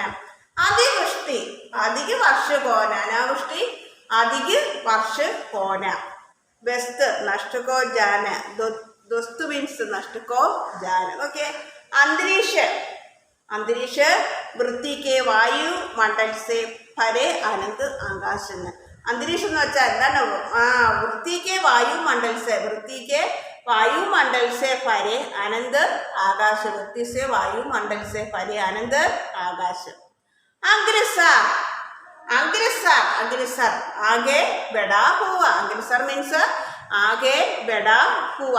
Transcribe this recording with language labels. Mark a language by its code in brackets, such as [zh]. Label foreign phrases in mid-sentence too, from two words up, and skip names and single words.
[hi] अतिवृष्टि, अधिक वर्ष होना, अनावृष्टि अधिक वर्ष होना। व्यस्त नष्ट को जाना, दोस्त मीन्स नष्ट को जाना। ओके, अंतरिक्ष, अंतरिक्ष वृत्ति के वायुमंडल से परे अनंत आकाश में। [ml] अंतरिक्ष എന്ന് വെച്ചാൽ എന്താണ്? [hi] वृत्ति के वायुमंडल से, वृत्ति के वायुमंडल से परे अनंत आकाश, वृत्ति से वायुमंडल से परे अनंत आकाश। अग्रसर, अग्रसर, अग्रसर आगे बढ़ा हुआ, अग्रसर मीन्स आगे बढ़ा हुआ।